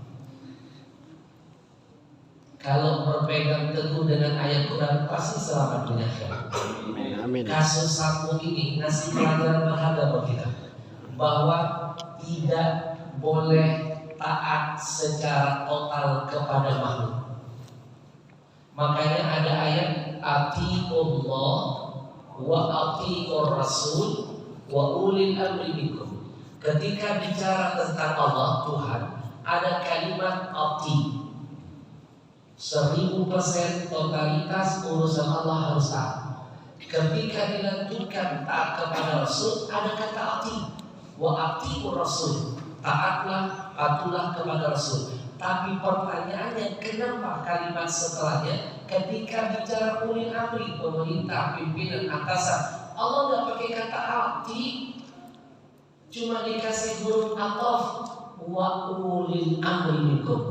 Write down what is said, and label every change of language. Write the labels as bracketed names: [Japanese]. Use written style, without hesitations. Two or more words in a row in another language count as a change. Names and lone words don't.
[Indonesian] Kalau berpegang teguh dengan ayat Quran pasti selamat dunia akhirat. Kasus Sambo ini ngasih pelajaran berharga buat kita bahwa tidak boleh taat secara total kepada makhluk. Makanya ada ayat [Arabic] أطيعوا الله وأطيعوا الرسول وأولي الأمر منكم. [Indonesian] Ketika bicara tentang Allah Tuhan, ada kalimat ati. 1000% totalitas urusan Allah harus taat. ketika dilanjutkan taat kepada Rasul ada kata ati, [Arabic] وأطيعوا الرسول, [Indonesian] taatlah, patuhlah kepada Rasul. Tapi pertanyaannya, kenapa kalimat setelahnya ketika bicara ulil amri, pemerintah, pimpinan, atasan, Allah nggak pakai kata ati, cuma dikasih huruf ataf, [Arabic] وأولي الأمر منكم.